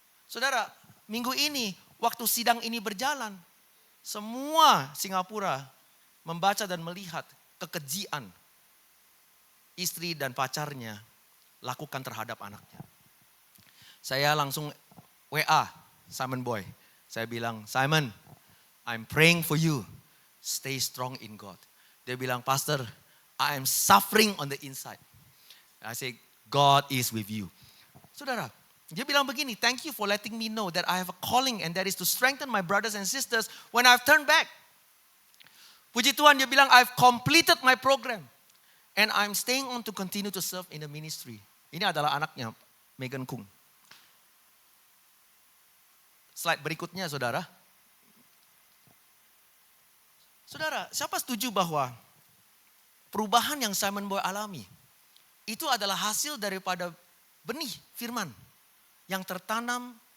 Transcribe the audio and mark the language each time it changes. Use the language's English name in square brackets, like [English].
[Indonesian] Saudara, minggu ini waktu sidang ini berjalan, semua Singapura membaca dan melihat kekejian istri dan pacarnya lakukan terhadap anaknya. Saya langsung WA Simon Boy. Saya bilang, [English] Simon, I'm praying for you. Stay strong in God. [Indonesian] Dia bilang, [English] Pastor, I am suffering on the inside. I say, God is with you. [Indonesian] Saudara, dia bilang begini, [English] thank you for letting me know that I have a calling and that is to strengthen my brothers and sisters when I've turned back. [Indonesian] Puji Tuhan, dia bilang, [English] I've completed my program. And I'm staying on to continue to serve in the ministry. [Indonesian] Ini adalah anaknya, Megan Kung. Slide berikutnya, saudara. Saudara, siapa setuju bahwa perubahan yang Simon Boy alami itu adalah hasil daripada benih firman yang tertanam